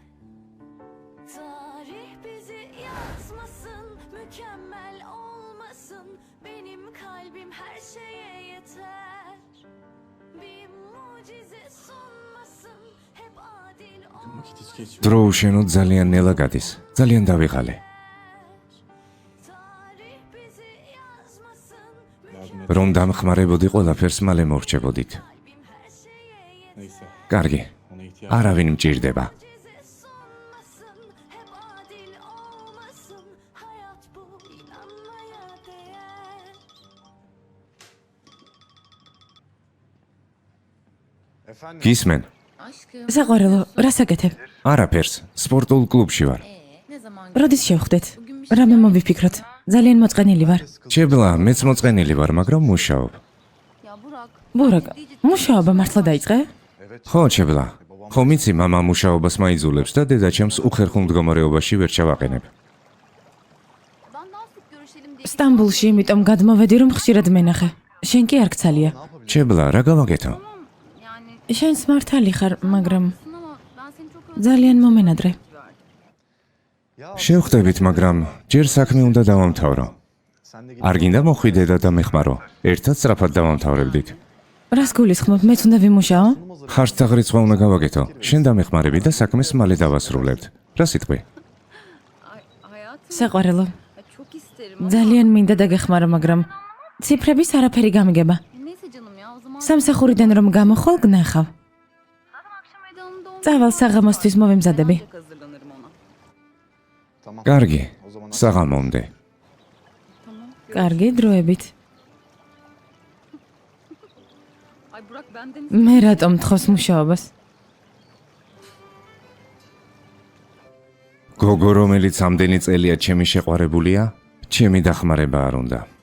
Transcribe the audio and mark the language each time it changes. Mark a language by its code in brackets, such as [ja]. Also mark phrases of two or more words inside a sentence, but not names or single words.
[tr] Tarih bizi yazmasın, mükemmel olmasın. Benim kalbim her şeye yeter. Bir mucize sunmasın, hep adil olmasın. [ka] დრო უშენოდ ძალიან ნელა გადის. ძალიან დავიღალე. [tr] Tarih bizi yazmasın, [ka] რომ დამხმარებოდი ყველაფერს მალე მორჩებოდით. [tr] kalbim her şeye yeter. [ka] კარგი. არავინ მჭირდება. [tr] Mucize sunmasın, hep adil olmasın. Hayat bu, inanmaya değer. [ka] გისმენ? საყვარელო, რას აკეთებ? არაფერს. სპორტულ კლუბში ვარ. როდის შევხვდეთ? რამე მოვიფიქროთ. ძალიან მოწყენილი ვარ. ჩებლა, მეც მოწყენილი ვარ, მაგრამ მუშაობ. ბურაკ, მუშაობა მართლა დაიწყე? ხო, ჩებლა. ხო მიცი, მამა მუშაობას მაიძულებს და დედაჩემს უხერხულ მდგომარეობაში ვერ ჩავაყენებ. [tr] Ben daha sık görüşelim diye. [ka] სტამბულში, იმიტომ გადმოვედი, რომ ხშირად მენახე. შენ კი არ გცალია. ჩებლა, რა გავაკეთო? [tr] Yani [ka] შენს მართალი ხარ, მაგრამ [tr] ama ben seni çok [ka] ძალიან მომენადრე. შევხვდებით, მაგრამ ჯერ საქმე უნდა დავამთავრო. არ გინდა მოხვიდე და დამეხმარო. ერთად სწრაფად დავამთავრებდით. რას გულისხმობ, მეც უნდა ვიმუშაო? ხარჯთაღრიცხვა უნდა გავაკეთო. შენ დამეხმარები და საქმეს მალე დავასრულებთ. რა სიტყვი? საყვარელო, ძალიან მინდა დაგეხმარო, მაგრამ ციფრების არაფერი გამიგება. [tr] Neyse canım ya o zaman [ka] სამსახურიდან რომ გამოხვალ, გნახავ. [tr] akşam meydanında onu [ka] წავალ საღამოსთვის მოვემზადები. [tr] hazırlanırım ona. [ka] კარგი. საღამომდე. კარგი, დროებით. [tr] Ay Burak benden [ka] მე რატომ თხოვს მუშაობას? გოგო, რომელიც ამდენი წელია ჩემი შეყვარებულია, ჩემი დახმარება არ უნდა.